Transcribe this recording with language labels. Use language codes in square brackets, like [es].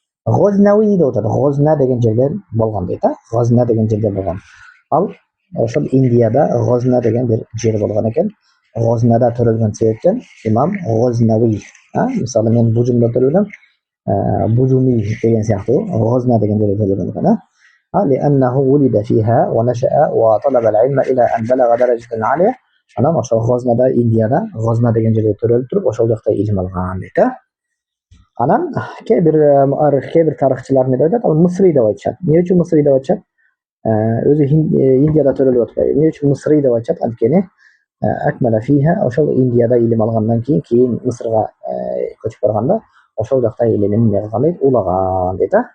[ky] Ghaznawi деп атат. G'ozna деген жерде болгон дейт. G'ozna деген жерде болгон. Ал ошол Индияда G'ozna деген бир жер болгон экен. G'oznada төрөлгөн себептен Имам Ghaznawi. Мисалы мен Бужумда төрөлгөм. Бужуми деген сыяктуу G'ozna деген жерде төрөлгөн экен. [ar] لأنه ولد فيها ونشأ وطلب العلم إلى أن بلغ درجة عالية. [ky] Анан ошол G'oznada Индияда G'ozna деген жерде төрөлүп туруп ошол жакта илим алган дейт. Анан кээ бир тарыхчылар эмне деп айтат? Ал Мисри деп айтышат. Эмне үчүн Мисри деп айтышат? Өзү Индияда төрөлүп атпайбы? Эмне үчүн Мисри деп айтышат? Анткени [ar] акмала фиха [ky] ошол Индияда илим алгандан кийин Мисырга көчүп барганда ошол жакта илимин эмне кылган дейт? Улаган дейт.